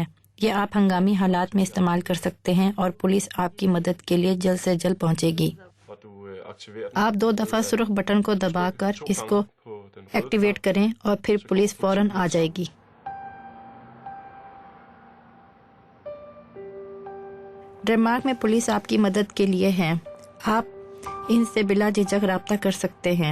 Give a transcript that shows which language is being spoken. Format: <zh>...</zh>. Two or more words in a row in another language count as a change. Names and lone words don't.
<ur>یہ آپ ہنگامی حالات میں استعمال کر سکتے ہیں اور پولیس آپ کی مدد کے لیے جلد سے جلد پہنچے گی.</ur> <da>Hvor du aktiverer</da> <ur>آپ 2 دفعہ سرخ بٹن کو دبا کر اس کو</ur> <da>på den røde</da> <ur>ایکٹیویٹ کریں اور پھر پولیس فوراً آ جائے گی. ڈنمارک میں پولیس آپ کی مدد کے لیے ہے. آپ ان سے بلا جھجک رابطہ کر سکتے ہیں.</ur>